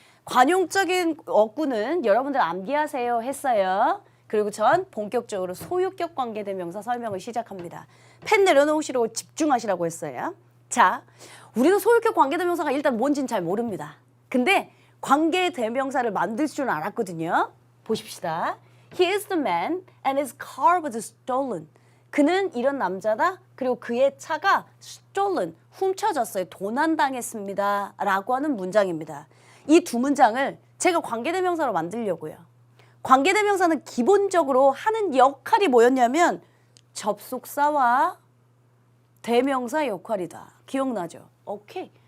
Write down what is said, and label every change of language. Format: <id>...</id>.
<ko>관용적인 어구는 여러분들 암기하세요 했어요. 그리고 전 본격적으로 소유격 관계대명사 설명을 시작합니다. 펜 내려놓으시라고 집중하시라고 했어요. 자, 우리도 소유격 관계대명사가 일단 뭔지는 잘 모릅니다. 근데 관계대명사를 만들 줄 알았거든요. 보십시다.</ko> <en>He is the man and his car was stolen.</en> <ko>그는 이런 남자다. 그리고 그의 차가 stolen, 훔쳐졌어요. 도난당했습니다. 라고 하는 문장입니다. 이 두 문장을 제가 관계대명사로 만들려고요. 관계대명사는 기본적으로 하는 역할이 뭐였냐면 접속사와 대명사 역할이다. 기억나죠? 오케이.</ko>